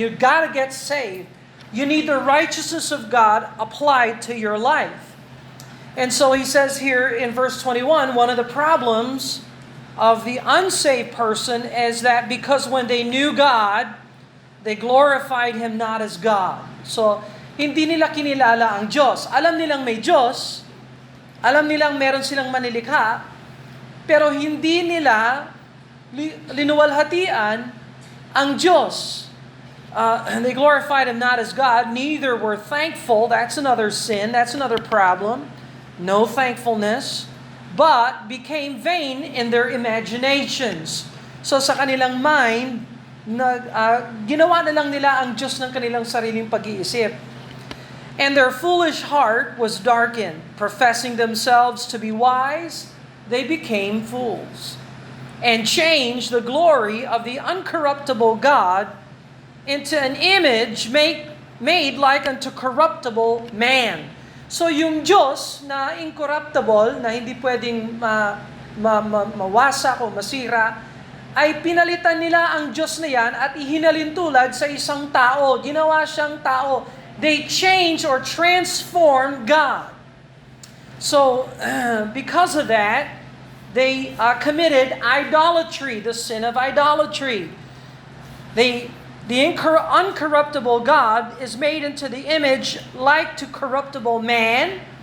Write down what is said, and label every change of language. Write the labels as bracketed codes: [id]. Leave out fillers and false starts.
[en] You got to get saved. You need the righteousness of God applied to your life. And so he says here in verse 21, one of the problems of the unsaved person is that because when they knew God, they glorified Him not as God. [tl] So, hindi nila kinilala ang Diyos. Alam nilang may Diyos, alam nilang meron silang manilikha, pero hindi nila linuwalhatian ang Diyos. [en] And they glorified Him not as God, neither were thankful. That's another sin, that's another problem. No thankfulness, but became vain in their imaginations. [tl] So sa kanilang mind, ginawa na lang nila ang Diyos ng kanilang sariling pag-iisip. [en] And their foolish heart was darkened, professing themselves to be wise, they became fools, and changed the glory of the uncorruptible God into an image made like unto corruptible man. [tl] So yung Diyos na incorruptible, na hindi pwedeng mawasak o masira, ay pinalitan nila ang Diyos na yan at ihinalin tulad sa isang tao. Ginawa siyang tao. [en] They changed or transformed God. So, because of that, they committed idolatry, the sin of idolatry. The uncorruptible God is made into the image like to corruptible man.